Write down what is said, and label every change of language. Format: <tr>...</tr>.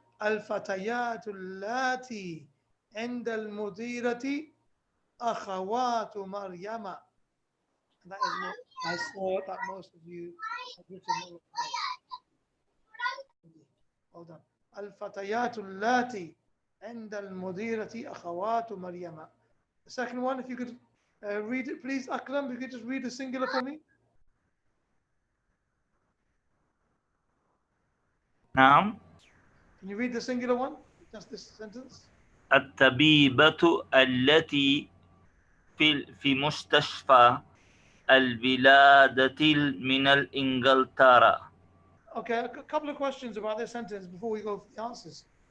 <ar>الفتيات اللاتي عند المديرة أخوات مريم.</ar> <en>That is what I saw that most of you have written. Well done.</en> <ar>الفتيات اللاتي عند المديرة أخوات مريم.</ar> <en>The second one, if you could read it, please, Akram, if you could just read the singular for me.</en> <ar>نعم.</ar> <en>Can you read the singular one? Just this sentence.</en> <ar>الطبيبة التي في مستشفى الولادة من إنجلترا.</ar> <en>Okay, a couple of questions about this sentence before we go for the answers.</en>